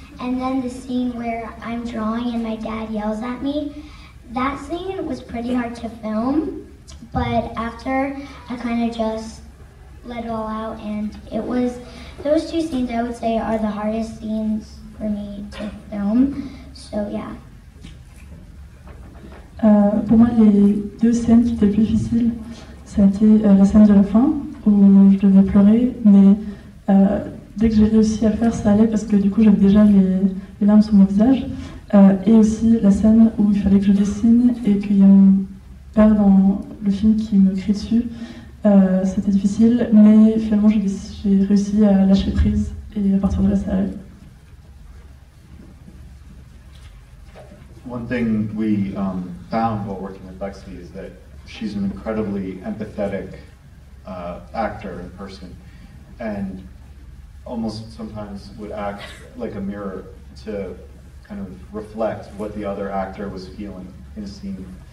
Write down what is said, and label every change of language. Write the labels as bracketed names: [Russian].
[English] And then the scene where I'm drawing and my dad yells at me, that scene was pretty hard to film, but after I kind of just let it all out, and those two scenes I would say are the hardest scenes for me to film, so yeah. [French] Pour moi, les deux scènes qui étaient les plus difficiles, ça a été la scène de la fin, où je devais pleurer, mais dès que j'ai réussi à le faire, ça allait parce que du coup j'avais déjà les larmes sur mon visage. Et aussi la scène où il fallait que je dessine et qu'il y a mon père dans le film qui me crie dessus. C'était difficile, mais finalement j'ai réussi à lâcher prise et à partir de là, ça allait. [English] One thing we found while working with Lexi is that she's an incredibly empathetic actor and person, and almost sometimes would act like a mirror to kind of reflect what the other actor was feeling in a scene.